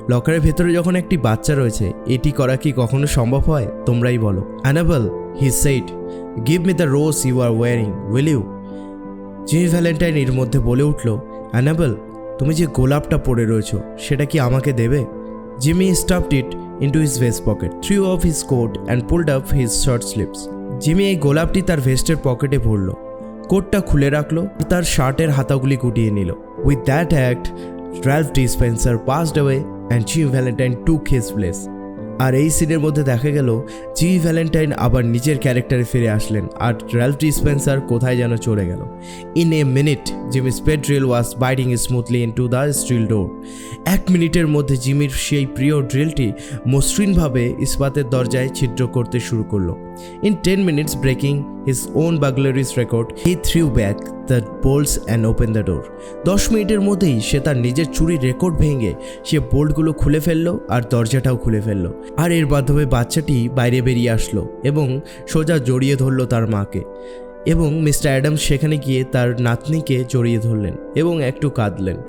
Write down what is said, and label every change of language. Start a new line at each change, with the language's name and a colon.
Bangla: লকারের ভেতরে যখন একটি বাচ্চা রয়েছে, এটি করা কি কখনো সম্ভব হয়? তোমরাই বলো।
English: Annabel, he said, give me the rose you are wearing, will you?
Bangla: Jimmy Valentine এর মধ্যে বলে উঠল, অ্যানাবেল, তুমি যে গোলাপটা পরে রয়েছো সেটা কি আমাকে দেবে?
English: Jimmy stuffed it into his vest pocket, threw off his coat and pulled up his shirt sleeves.
Bangla: Jimmy এই গোলাপটি তার ভেস্টের পকেটে ভরল, কোটটা খুলে রাখলো, তার শার্টের হাতাগুলি গুটিয়ে নিল।
English: With that act, Ralph D. Spencer passed away and Jimmy Valentine took his place.
Bangla: আর এই সিনের মধ্যে দেখা গেল জিমি ভ্যালেন্টাইন আবার নিজের ক্যারেক্টারে ফিরে আসলেন আর র্যালফ ডি স্পেন্সার কোথায় যেন চলে গেল।
English: In a minute Jimmy spade drill was biting smoothly into the steel door.
Bangla: 1 মিনিটের মধ্যে জিমির সেই প্রিয় ড্রিলটি মসৃণভাবে ইস্পাতের দরজায় ছিদ্র করতে শুরু করলো।
English: In 10 minutes, breaking his own burglary's record, he threw back the bolts and opened the door.
Bangla: 10 মিনিটের মধ্যেই সে তার নিজের চুরির রেকর্ড ভেঙে সে বোল্টগুলো খুলে ফেললো আর দরজাটাও খুলে ফেললো। আর এর মাধ্যমে বাচ্চাটি বাইরে বেরিয়ে আসলো এবং সোজা জড়িয়ে ধরলো তার মাকে। এবং মিস্টার অ্যাডামস সেখানে গিয়ে তার নাতনিকে জড়িয়ে ধরলেন এবং একটু কাঁদলেন।